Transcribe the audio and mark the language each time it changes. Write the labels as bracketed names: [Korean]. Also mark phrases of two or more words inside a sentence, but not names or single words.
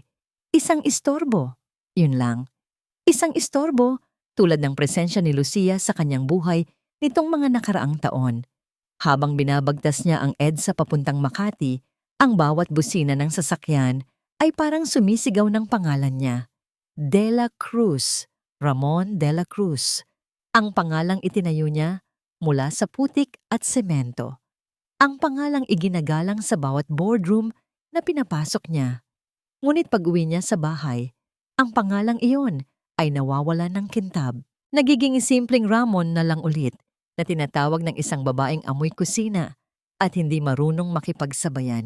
[Filipino] Isang istorbo. Yun lang. Isang istorbo, tulad ng presensya ni Lucia sa kanyang buhay nitong mga nakaraang taon. Habang binabagtas niya ang EDSA papuntang Makati, ang bawat busina ng sasakyan ay parang sumisigaw ng pangalan niya. De la Cruz, Ramon de la Cruz. Ang pangalang itinayo niya mula sa putik at semento. Ang pangalang iginagalang sa bawat boardroom na pinapasok niya. Ngunit pag-uwi niya sa bahay, ang pangalang iyon ay nawawala ng kintab. Nagiging simpleng Ramon na lang ulit na tinatawag ng isang babaeng amoy kusina at hindi marunong makipagsabayan.